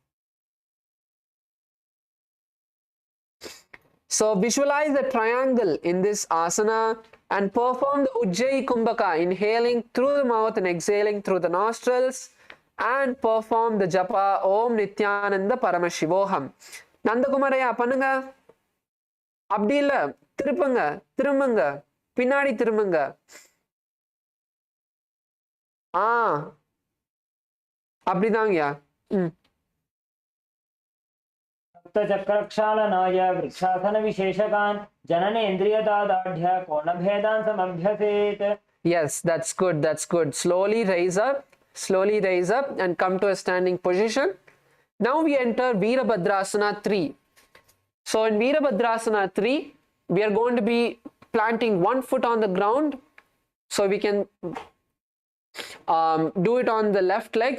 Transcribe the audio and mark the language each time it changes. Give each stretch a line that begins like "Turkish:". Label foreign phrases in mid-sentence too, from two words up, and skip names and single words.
English: So visualize the triangle in this asana and perform the Ujjayi Kumbhaka, inhaling through the mouth and exhaling through the nostrils, and perform the japa
Sanskrit: Om Nithyananda Paramashivoham.
Tamil: நந்தகுமாரையா பண்ணுங்க. அப்படி இல்ல, திருப்புங்க, திரும்புங்க, பின்னாடி திரும்புங்க. அப்படிதாங்கயா.
Sanskrit: सप्तचक्रक्षालनाय वृक्षासनविशेषकान् जननेन्द्रियदादाढ्य कोणभेदान् समभ्यसेत्.
English: Yes, that's good, that's good. Slowly raise up and come to a standing position. Now we enter Virabhadrasana 3. So in Virabhadrasana 3, we are going to be planting one foot on the ground. So we can do it on the left leg.